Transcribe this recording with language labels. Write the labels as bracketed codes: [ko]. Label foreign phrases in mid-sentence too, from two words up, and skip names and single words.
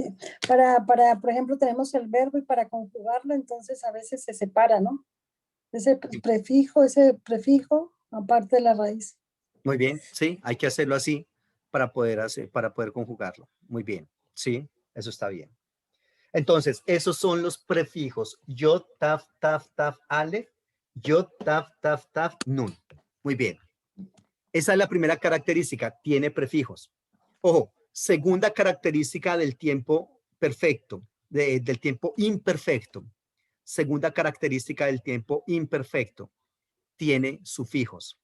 [es] Por ejemplo, tenemos el verbo y para conjugarlo, entonces a veces se separa, ¿no? Ese prefijo, aparte de la raíz. Muy bien, sí, hay que hacerlo así para poder conjugarlo. Muy bien, sí, eso está bien. Entonces, esos son los prefijos yod, [he] taf, taf, taf, alef, yod, taf, taf, taf, [es] nun. Muy bien. Esa es la primera característica, tiene prefijos. Ojo, segunda característica del tiempo perfecto, del tiempo imperfecto. Segunda característica del tiempo imperfecto, tiene sufijos.